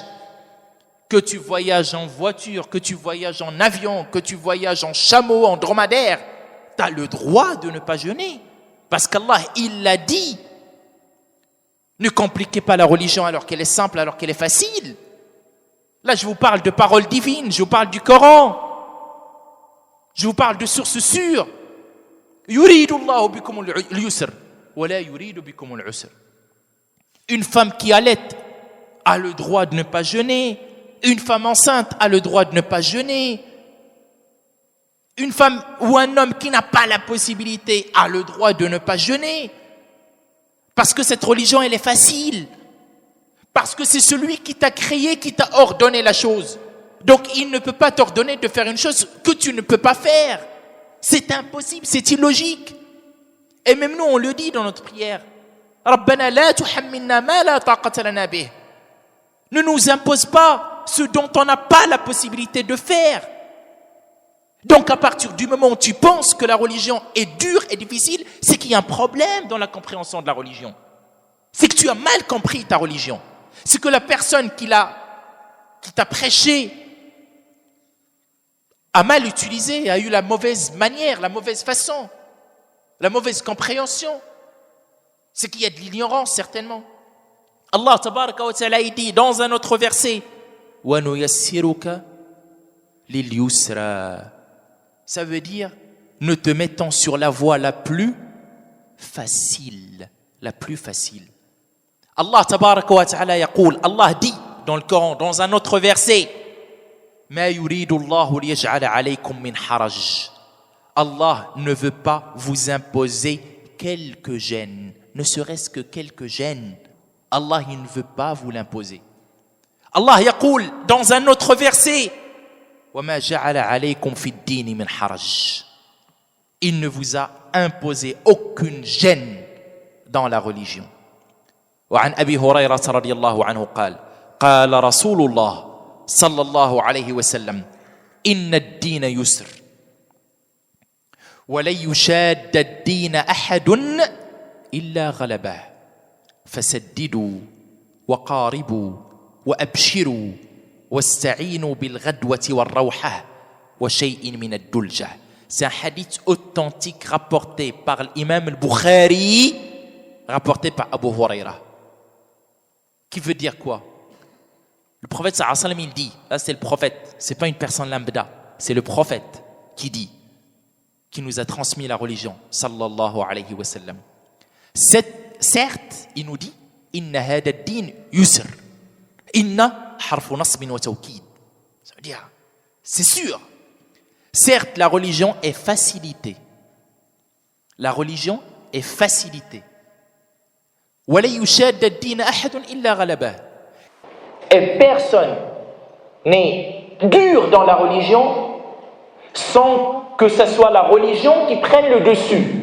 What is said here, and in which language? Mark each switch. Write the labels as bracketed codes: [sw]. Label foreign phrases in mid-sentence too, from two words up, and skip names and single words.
[fr] Que tu voyages en voiture, que tu voyages en avion, que tu voyages en chameau, en dromadaire, tu as le droit de ne pas jeûner. Parce qu'Allah, il l'a dit. Ne compliquez pas la religion alors qu'elle est simple, alors qu'elle est facile. Là, je vous parle de paroles divines, je vous parle du Coran. Je vous parle de sources sûres. [ar] يريد الله بكم اليسر ولا يريد بكم العسر. [fr] Une femme qui allaite a le droit de ne pas jeûner. Une femme enceinte a le droit de ne pas jeûner. Une femme ou un homme qui n'a pas la possibilité a le droit de ne pas jeûner. Parce que cette religion, elle est facile. Parce que c'est celui qui t'a créé, qui t'a ordonné la chose. Donc, il ne peut pas t'ordonner de faire une chose que tu ne peux pas faire. C'est impossible, c'est illogique. Et même nous, on le dit dans notre prière. [ar] ربنا لا تحملنا ما لا طاقة لنا به. [fr] Ne nous impose pas ce dont on n'a pas la possibilité de faire. Donc, à partir du moment où tu penses que la religion est dure et difficile, c'est qu'il y a un problème dans la compréhension de la religion. C'est que tu as mal compris ta religion. C'est que la personne qui t'a prêché a mal utilisé, a eu la mauvaise manière, la mauvaise façon, la mauvaise compréhension. C'est qu'il y a de l'ignorance, certainement. [ar] الله تبارك وتعالى [fr] dit dans un autre verset [ar] ونيسرك لليسرى. [fr] Ça veut dire, ne te mettant sur la voie la plus facile. La plus facile. [ar] الله تبارك وتعالى يقول, [fr] Allah dit dans le Coran, dans un autre verset, [ar] ما يريد الله ليجعل عليكم من حرج. [fr] Allah ne veut pas vous imposer quelques gênes, ne serait-ce que quelques gênes. Allah, il ne veut pas vous l'imposer. [ar] الله يقول [fr] dans un autre verset, [ar] وَمَا جَعَلَ عَلَيْكُمْ فِي الدِّينِ مِنْ حَرَجٍ. [fr] Il ne vous a imposé aucune gêne dans la religion. [ar] وعن أبي هريرة رضي الله عنه قال قال رسول الله صلى الله عليه وسلم إن الدين يسر ولن يشاد الدين أحد إلا غلبه فسددوا وقاربوا وأبشروا واستعينوا بالغدوة والروحة وشيء من الدلجة. [fr] C'est un hadith authentique rapporté par l'imam al-Bukhari, rapporté par Abu Huraira. Qui veut dire quoi? Le prophète [ar] صلى الله عليه وسلم, [fr] il dit, là c'est le prophète, c'est pas une personne lambda, c'est le prophète qui dit, qui nous a transmis la religion, [ar] صلى الله عليه وسلم. [fr] Certes, il nous dit, [ar] إن هذا الدين يسر. إن حرف نصب وتوكيد. [fr] Ça veut dire, c'est sûr. Certes, la religion est facilitée. La religion est facilitée. [ar] ولا يشاد الدين أحد إلا غلبه. [fr] Et personne n'est dur dans la religion sans que ce soit la religion qui prenne le dessus.